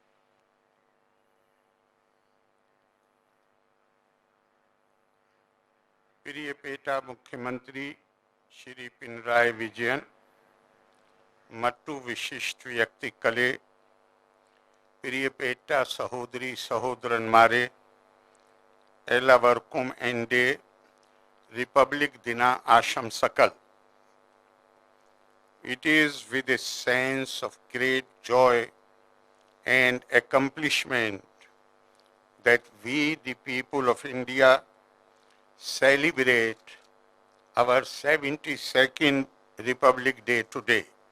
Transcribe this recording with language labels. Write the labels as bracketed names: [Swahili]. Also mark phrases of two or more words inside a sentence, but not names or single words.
[Malayalam] പ്രിയപ്പെട്ട മുഖ്യമന്ത്രി ശ്രീ പിണറായി വിജയൻ, മറ്റു വിശിഷ്ട വ്യക്തികളേ, പ്രിയപ്പെട്ട സഹോദരീ സഹോദരന്മാരേ, എല്ലാവർക്കും എന്റെ Republic ദിന ആശംസകൾ. [English] It is with a sense of great joy and accomplishment that we, the people of India, celebrate our 72nd Republic Day today.